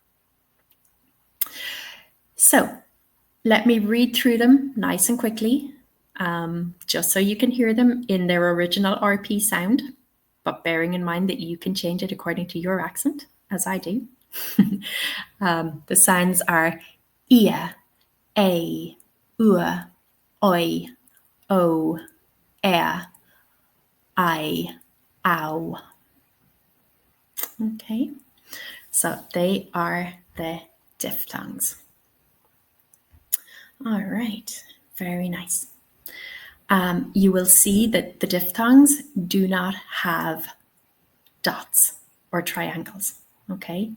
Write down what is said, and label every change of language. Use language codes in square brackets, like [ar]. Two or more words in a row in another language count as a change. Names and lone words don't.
[en] So let me read through them nice and quickly, just so you can hear them in their original RP sound, but bearing in mind that you can change it according to your accent, as I do. The sounds are ia, a, ua, oi, o, ea, I, ow. Okay, so they are the diphthongs. All right, very nice. You will see that the diphthongs do not have dots or triangles, okay?